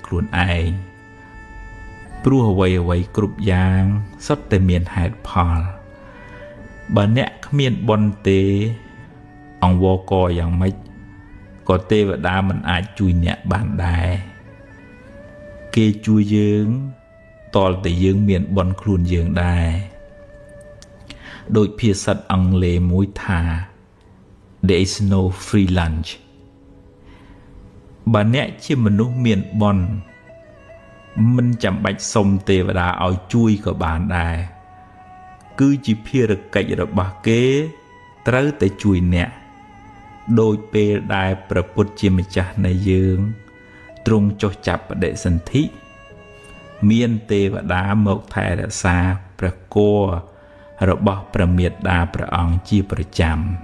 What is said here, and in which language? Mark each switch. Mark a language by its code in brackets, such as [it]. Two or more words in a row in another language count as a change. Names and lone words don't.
[km] ខ្លួនឯងព្រោះអ្វីគ្រប់យ៉ាងសុទ្ធតែមានហេតុផលបើអ្នកគ្មានបុណ្យទេអង្វរកយ៉ាងម៉េចក៏ទេវតាមិនអាចជួយអ្នកបានដែរគេជួយយើងតលតែយើងមានបុណ្យខ្លួនយើងដែរដូចភាសាអង់គ្លេសមួយថា [en] there is no free lunch [km] បើអ្នកជាមនុស្សមានបុណ្យមិនចាំបាច់សុំទេវតាឲ្យជួយក៏បានដែរគឺជាភារកិច្ចរបស់គេត្រូវតែជួយអ្នកដោយពេលដែលព្រះពុទ្ធជាម្ចាស់នៃយើងទ្រង់ចុះចាប់បដិសន្ធិមានទេវតាមកថែរក្សាព្រះគភ៌របស់ព្រះមេត្តាព្រះអង្គជាប្រចាំ